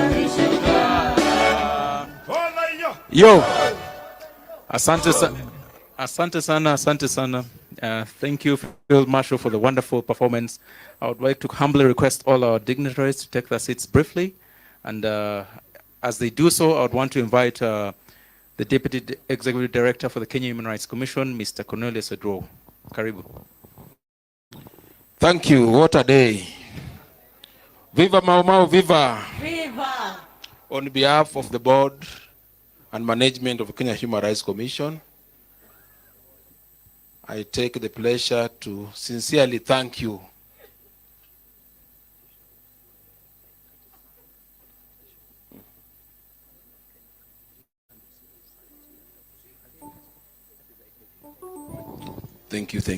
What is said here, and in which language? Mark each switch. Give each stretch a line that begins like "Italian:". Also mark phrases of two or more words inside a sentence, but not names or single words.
Swahili: Yo, asante Asante sana, asante sana.
English: Thank you, Field Marshal, for the wonderful performance. I would like to humbly request all our dignitaries to take their seats briefly. And as they do so, I would want to invite the Deputy Executive Director for the Kenya Human Rights Commission, Mr. Cornelius Edro. Karibu. Thank you. What a day. Viva Mau Mau, viva. Viva. On behalf of the board and management of the Kenya Human Rights Commission, I take the pleasure to sincerely thank you Thank you.